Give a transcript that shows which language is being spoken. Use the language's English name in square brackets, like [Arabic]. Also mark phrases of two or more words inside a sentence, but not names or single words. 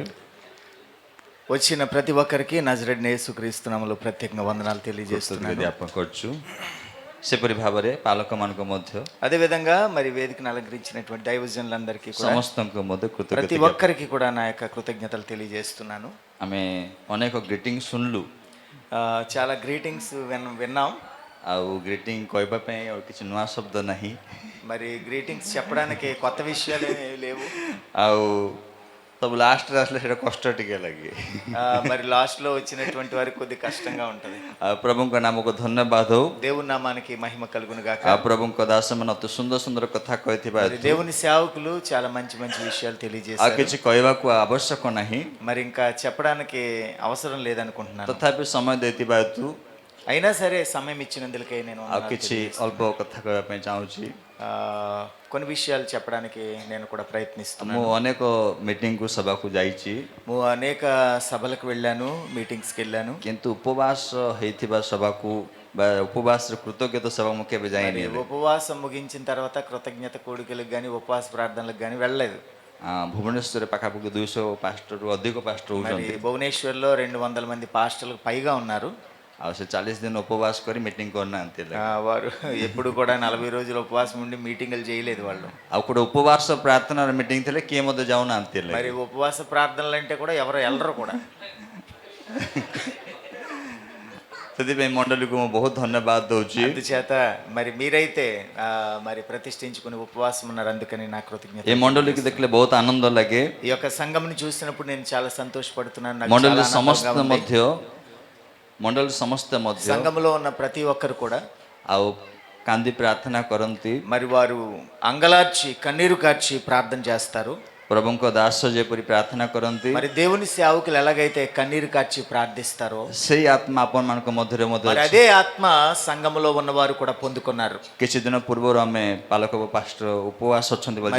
[Telugu] వచ్చిన ప్రతి ఒక్కరికి నజరేయుడైన యేసుక్రీస్తు నామములో ప్రత్యేకంగా వందనాలు [Odia] କୃତଜ୍ଞତା [Telugu] తెలియజేస్తున్నాను. [Odia] ଜ୍ଞାପନ କରୁଛୁ। ସେପରି ଭାବରେ ପାଲକମାନଙ୍କ ମଧ୍ୟ [Telugu] అదేవిధంగా మరి వేదికను అలంకరించినటువంటి దైవజనులందరికీ కూడా [Odia] ସମସ୍ତଙ୍କ ମଧ୍ୟ [Telugu] ప్రతి [Odia] କୃତଜ୍ଞତା ଜ୍ଞାପନ। [Telugu] ఒక్కరికి కూడా నా యొక్క కృతజ్ఞతలు తెలియజేస్తున్నాను. [Odia] ଆମେ ଅନେକ ଗ୍ରିଟିଂ ଶୁଣିଲୁ, [Telugu] చాలా గ్రీటింగ్స్ విన్నాం. [Odia] ଆଉ ଗ୍ରିଟିଂ କହିବା ପାଇଁ ଆଉ କିଛି ନୂଆ ଶବ୍ଦ ନାହିଁ, [Telugu] మరి గ్రీటింగ్స్ చెప్పడానికి కొత్త విషయాలు ఏమీ లేవు. [Odia] ଆଉ ସବୁ ଲାଷ୍ଟରେ ଆସିଲେ ସେଇଟା କଷ୍ଟ ଟିକେ ଲାଗେ। [Telugu] మరి లాస్ట్ లో వచ్చినటువంటి వారికి కొద్ది కష్టంగా ఉంటది. [Odia] ଆଉ ପ୍ରଭୁଙ୍କ ନାମକୁ ଧନ୍ୟବାଦ ହଉ। [Telugu] దేవుని నామానికి మహిమ కలుగును గాక. [Odia] ଆଉ ପ୍ରଭୁଙ୍କ ଦାସମାନେ ଅତି ସୁନ୍ଦର ସୁନ୍ଦର କଥା କହିଥିବା [Telugu] మరి దేవుని సేవకులు చాలా మంచి మంచి విషయాలు [Odia] ଆଉ [Telugu] తెలియజేశారు. [Odia] କିଛି କହିବାକୁ ଆବଶ୍ୟକ ନାହିଁ, [Telugu] మరి ఇంకా చెప్పడానికి అవసరం లేదనుకుంటున్నాను. [Odia] ତଥାପି ସମୟ ଦେଇଥିବା ହେତୁ [Telugu] అయినా సరే సమయం ఇచ్చినందుకే నేను [Odia] ଆଉ କିଛି ଅଳ୍ପ କଥା କହିବା ପାଇଁ ଚାହୁଁଛି। [Telugu] కొన్ని విషయాలు చెప్పడానికి నేను కూడా ప్రయత్నిస్తున్నాను. [Odia] ମୁଁ ଅନେକ ମିଟିଂକୁ ସଭାକୁ ଯାଇଛି, [Telugu] అనేక సభలకు వెళ్ళాను, మీటింగ్స్కి వెళ్ళాను. [Odia] କିନ୍ତୁ ଉପବାସ ହେଇଥିବା ସଭାକୁ ବା ଉପବାସର କୃତଜ୍ଞତା ସଭା ମୁଁ କେବେ ଯାଇନି। [Telugu] ఉపవాసం ముగించిన తర్వాత కృతజ్ఞత కోడికలకు కానీ ఉపవాస ప్రార్థనలకు కానీ వెళ్ళలేదు. [Odia] ଭୁବନେଶ୍ୱରରେ ପାଖାପାଖି 200 ପାଷ୍ଟରରୁ ଅଧିକ ପାଷ୍ଟର [Telugu] మరి [Odia] ହଉଛନ୍ତି, [Telugu] భువనేశ్వర్లో 200 మంది పాస్టర్లకు పైగా ఉన్నారు. [Odia] ଆଉ ସେ 40 ଦିନ ଉପବାସ କରି ମିଟିଂ କରୁନାହାନ୍ତି। [Telugu] వారు ఎప్పుడు కూడా 40 రోజులు ఉపవాసం ఉండి మీటింగులు చేయలేదు వాళ్ళు. [Odia] ଆଉ ଗୋଟେ ଉପବାସ ପ୍ରାର୍ଥନାର ମିଟିଂ ଥିଲେ କିଏ ମଧ୍ୟ ଯାଉନାହାନ୍ତି। [Telugu] మరి ఉపవాస ప్రార్థనలు అంటే కూడా ఎవరు వెళ్ళరు కూడా. [Odia] ସେଥିପାଇଁ ମଣ୍ଡଳୀକୁ ମୁଁ ବହୁତ ଧନ୍ୟବାଦ ଦଉଛି। [Telugu] అందుచేత మరి మీరైతే మరి ప్రతిష్ఠించుకుని ఉపవాసం ఉన్నారు, అందుకని నా కృతజ్ఞత. [Odia] ଏ మଣ୍ଡଳୀకి ଦେଖିଲେ ବହୁତ ଆନନ୍ଦ ଲାଗେ। [Telugu] ఈ యొక్క సంఘంని చూసినప్పుడు నేను చాలా సంతోషపడుతున్నాను. నాకు [Odia] ମଣ୍ଡଳୀ [Telugu] చాలా ఆనందంగా [Odia] ସମସ୍ତେ [Telugu] ఉంది. [Odia] ମଣ୍ଡଳୀ ସମସ୍ତେ ମଧ୍ୟ [Telugu] సంఘంలో ఉన్న ప్రతి ఒక్కరు కూడా [Odia] ଆଉ କାନ୍ଦି ପ୍ରାର୍ଥନା କରନ୍ତି। [Telugu] మరి వారు అంగలార్చి కన్నీరు కార్చి ప్రార్థన చేస్తారు. [Odia] ପ୍ରଭୁଙ୍କ ଦାସ ଯେପରି ପ୍ରାର୍ଥନା କରନ୍ତି, [Telugu] మరి దేవుని సేవకులు ఎలాగైతే కన్నీరు కార్చి ప్రార్థిస్తారో [Odia] ସେଇ ଆତ୍ମା ଆପଣମାନଙ୍କ ମଧ୍ୟରେ ମଧ୍ୟ [Telugu] మరి [Odia] ଅଛି। [Telugu] అదే ఆత్మ సంఘములో ఉన్నవారు కూడా పొందుకున్నారు. [Odia] କିଛି ଦିନ ପୂର୍ବରୁ ଆମେ ପାଲକ ପାଷ୍ଟର ଉପବାସ ଅଛନ୍ତି ବୋଲି